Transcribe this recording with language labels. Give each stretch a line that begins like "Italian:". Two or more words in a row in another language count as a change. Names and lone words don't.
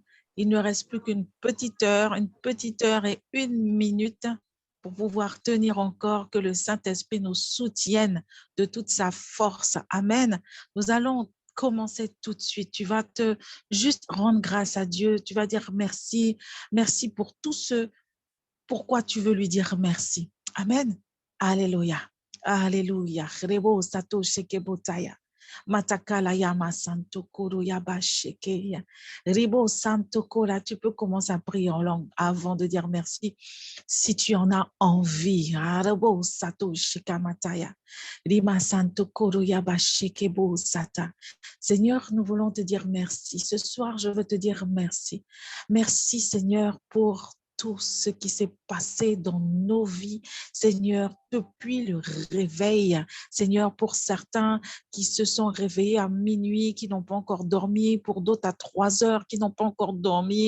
French: Il ne reste plus qu'une petite heure et 1 minute pour pouvoir tenir encore, que le Saint-Esprit nous soutienne de toute sa force. Amen. Nous allons commencer tout de suite. Tu vas juste rendre grâce à Dieu. Tu vas dire merci. Merci pour tout ce pourquoi tu veux lui dire merci. Amen. Alléluia. Alléluia. Rebo sato shekebotaya. Matakala yama santo koro yaba shekeya. Rebo santo kora. Tu peux commencer à prier en langue avant de dire merci si tu en as envie. Rebo sato shekamataya. Rima santo koro yaba shekebo sata. Seigneur, nous voulons te dire merci. Ce soir, je veux te dire merci. Merci, Seigneur, pour tout ce qui s'est passé dans nos vies, Seigneur, depuis le réveil. Seigneur, pour certains qui se sont réveillés à minuit, qui n'ont pas encore dormi, pour d'autres à 3 heures, qui n'ont pas encore dormi.